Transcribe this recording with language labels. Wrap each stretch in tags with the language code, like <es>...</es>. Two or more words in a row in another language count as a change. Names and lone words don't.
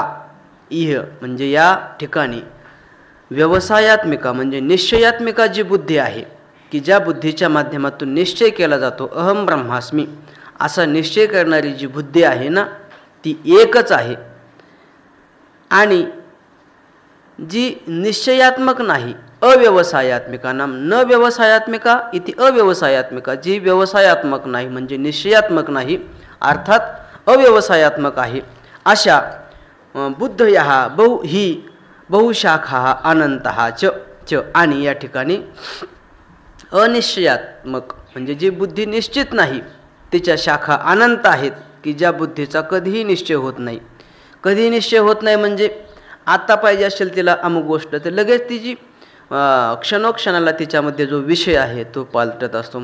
<mr>इह म्हणजे या ठिकाणी व्यवसायात्मिका म्हणजे निश्चयात्मिका जी बुद्धी आहे की ज्या बुद्धीच्या माध्यमातून निश्चय केला जातो</mr> <sa>अहम ब्रह्मास्मी</sa> <mr>असा निश्चय करणारी जी बुद्धी आहे ना, ती एकच आहे। आणि जी निश्चयात्मक नाही,</mr> <sa>अव्यवसायात्मिका नाम न व्यवसायात्मिका इति अव्यवसायात्मिका,</sa> <mr>जी व्यवसायात्मक नाही म्हणजे निश्चयात्मक नाही अर्थात अव्यवसायात्मक आहे, अशा</mr> <sa>बुद्धयः बहुशाखा अनंतः च।</sa> <mr>आणि या ठिकाणी अनिश्चयात्मक म्हणजे जी बुद्धी निश्चित नाही तिच्या शाखा अनंत आहेत की ज्या बुद्धीचा कधीही निश्चय होत नाही। कधीही निश्चय होत नाही म्हणजे आता पाहिजे असेल तिला अमुक गोष्ट तर लगेच तिची क्षणोक्षणाला तिच्यामध्ये जो विषय आहे तो पालटत असतो।</mr>